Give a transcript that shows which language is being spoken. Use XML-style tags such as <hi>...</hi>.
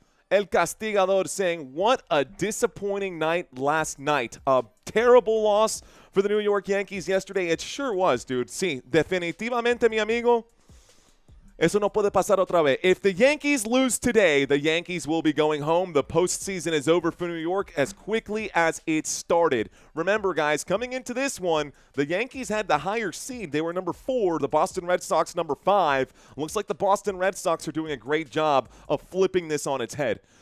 <en>El Castigador saying, what a disappointing night last night. A terrible loss for the New York Yankees yesterday. It sure was, dude.</en> <es>Sí, definitivamente, mi amigo. Eso no puede pasar otra vez.</es> <en>If the Yankees lose today, the Yankees will be going home. The postseason is over for New York as quickly as it started. Remember, guys, coming into this one, the Yankees had the higher seed. They were number 4, the Boston Red Sox number 5. Looks like the Boston Red Sox are doing a great job of flipping this on its head.</en>